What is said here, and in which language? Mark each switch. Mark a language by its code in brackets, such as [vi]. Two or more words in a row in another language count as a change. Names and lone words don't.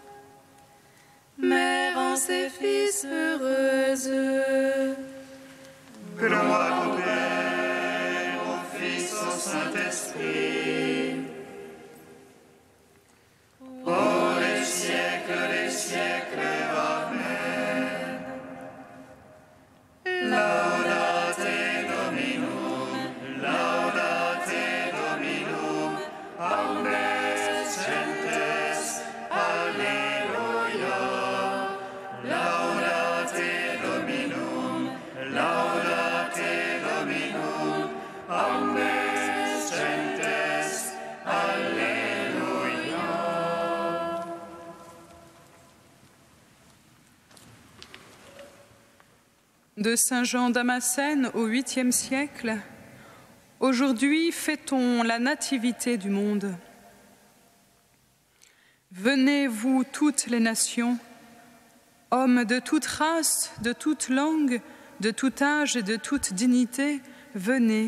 [fr] Mère en ses fils heureuse. Gloire au Père, au Fils, au Saint-Esprit. Pour les siècles des siècles. Amen. [la] Laudate Dominum, laudate Dominum, omnes gentes, Alleluia. Laudate Dominum, laudate Dominum, omnes gentes, Alleluia. [fr] De Saint Jean Damascène au 8e siècle, aujourd'hui fêtons la nativité du monde. Venez, vous toutes les nations, hommes de toute race, de toute langue, de tout âge et de toute dignité, venez.